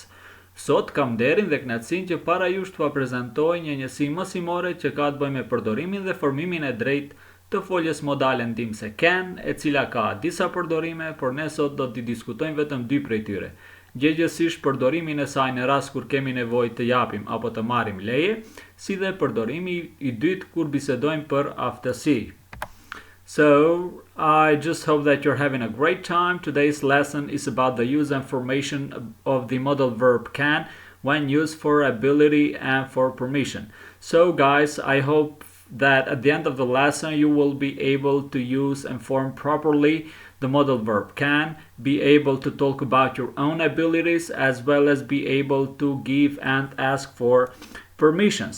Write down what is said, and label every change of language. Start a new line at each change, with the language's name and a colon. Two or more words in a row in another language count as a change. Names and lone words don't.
Albanian: Sot kam nderin dhe kënaqësinë që para jush t'ua prezantoj një njësi mësimore që ka të bëjë me përdorimin dhe formimin e drejtë të foljes modale ndihmëse can, e cila ka disa përdorime, por ne sot do t'i diskutojmë vetëm dy prej tyre. Gjegjesisht përdorimin e saj në rast kur kemi nevojë të japim apo të marrim leje, si dhe përdorimi i dytë kur bisedojmë për aftësi.
English: So, I just hope that you're having a great time. Today's lesson is about the use and formation of the modal verb can when used for ability and for permission. So, guys, I hope that at the end of the lesson you will be able to use and form properly the modal verb can, be able to talk about your own abilities, as well as be able to give and ask for permissions.